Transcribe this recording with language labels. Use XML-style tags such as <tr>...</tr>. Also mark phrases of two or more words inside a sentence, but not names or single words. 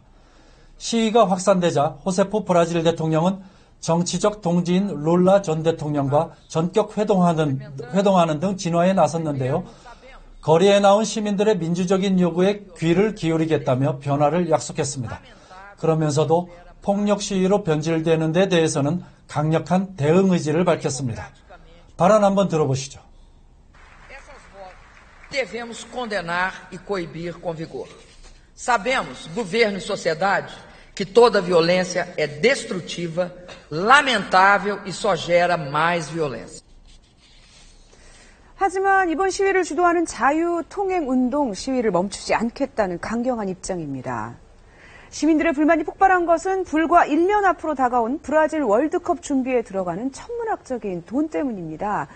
<ko>시위가 확산되자 호세프 브라질 대통령은 정치적 동지인 룰라 전 대통령과 전격 회동하는 등 진화에 나섰는데요. 거리에 나온 시민들의 민주적인 요구에 귀를 기울이겠다며 변화를 약속했습니다. 그러면서도 폭력 시위로 변질되는 데 대해서는 강력한 대응 의지를 밝혔습니다. 발언 한번 들어보시죠.</ko> <pt>Devemos condenar e coibir com vigor. Sabemos, governo e sociedade, que toda violência é destrutiva, lamentável e só gera mais violência.</pt> <ko>하지만 이번 시위를 주도하는 자유통행운동 시위를 멈추지 않겠다는 강경한 입장입니다. 시민들의 불만이 폭발한 것은 불과 1년 앞으로 다가온 브라질 월드컵 준비에 들어가는 천문학적인 돈 때문입니다.</ko>